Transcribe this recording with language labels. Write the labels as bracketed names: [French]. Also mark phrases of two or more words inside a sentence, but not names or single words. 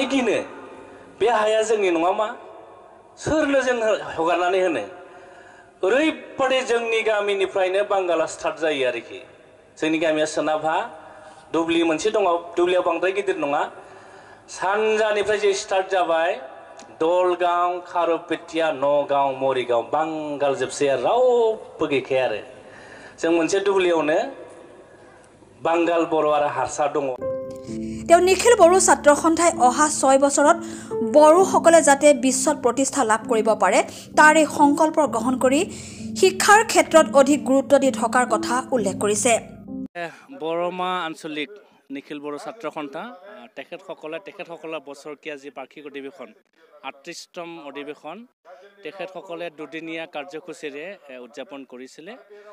[Bodo] गिनो बे हाया जोंनि नङा मा सोरनो जों हगारनानै होनो ओरैबादि जोंनि गामिनिफ्रायनो बांगाला स्टार्ट जायो आरोखि जोंनि गामिया सोनाबहा दुब्लि मोनसे दङ दुब्लियाव बांद्राय गिदिर नङा सानजानिफ्राय जे स्टार्ट जाबाय दलगांव खारुपेटिया नगांव मरिगांव बांगाल जोबसै आरो रावबो गैखाया आरो जों मोनसे दुब्लियावनो बांगाल बर' आरो हारसा दङ [Assamese] তেওঁ নিখিল বড়ো ছাত্ৰ সন্থাই অহা 6 বছৰত বড়োসকলে যাতে বিশ্বত প্ৰতিষ্ঠা লাভ কৰিব পাৰে তাৰ এই সংকল্প গ্ৰহণ কৰি শিক্ষাৰ ক্ষেত্ৰত অধিক গুৰুত্ব দি থকাৰ কথা উল্লেখ কৰিছে বৰমা আঞ্চলিক নিখিল বড়ো ছাত্ৰ সন্থা তেখেতসকলৰ বছৰকীয়া যি বাৰ্ষিক অধিৱেশন 38তম অধিৱেশন তেখেতসকলে দুদিনীয়া কাৰ্যসূচীৰে উদযাপন কৰিছিলে